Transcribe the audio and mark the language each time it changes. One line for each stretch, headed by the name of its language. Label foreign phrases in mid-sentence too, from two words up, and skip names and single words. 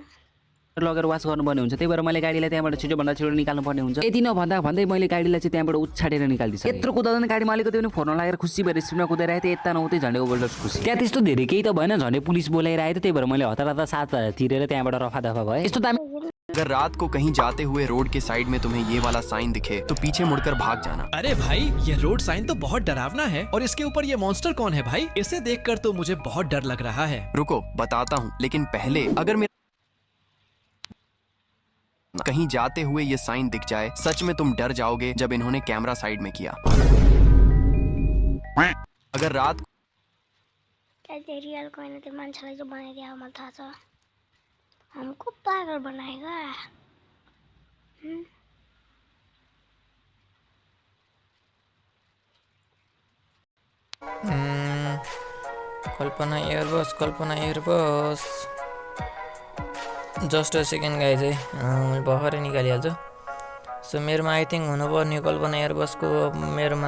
Nepali: लगेर वाच गर्नुपर्ने हुन्छ त्यही भएर मैले गाडीलाई त्यहाँबाट छिटोभन्दा छिटो निकाल्नु पर्ने हुन्छ यति नभन्दा भन्दै मैले गाडीलाई चाहिँ त्यहाँबाट उछाडेर निकाल्दिसकेँ यत्रो कुदाउँदा गाडी मालिकको त्यो फोन लागेर खुसी भएर स्पिडमा कुदाइरहेको थिएँ यता नहुँदै झन्डै ओभरलोड खुसी त्यहाँ त्यस्तो धेरै केही त भएन झन्डै पुलिस बोलाइरहेको थियो त्यही भएर मैले हतार 7,000 तिरेर त्यहाँबाट रफादफा भएँ यस्तो दामी
Hindi: अगर रात को कहीं जाते हुए रोड के साइड में तुम्हें ये वाला साइन दिखे तो पीछे मुड़कर भाग जाना। अरे भाई ये रोड साइन तो बहुत डरावना है और इसके ऊपर ये मॉन्स्टर कौन है भाई इसे देखकर तो मुझे बहुत डर लग रहा है। रुको बताता हूँ लेकिन पहले अगर मेरा कहीं जाते हुए ये साइन दिख जाए सच में तुम डर जाओगे जब इन्होंने कैमरा साइड में किया। अगर रात
Nepali: क्या त्यो रियलको होइन त्यो मान्छेलाई जो बनाइदियो मलाई थाहा छ
Hindi: हमको पागल बनाएगा
Nepali: कल्पना एयरबस
English: just a second guys
Nepali: है मैले भर्खरै निकालिहाल्छु सो मेरोमा
English: I think
Nepali: हुनुपर्ने कल्पना एयरबसको मेरोमा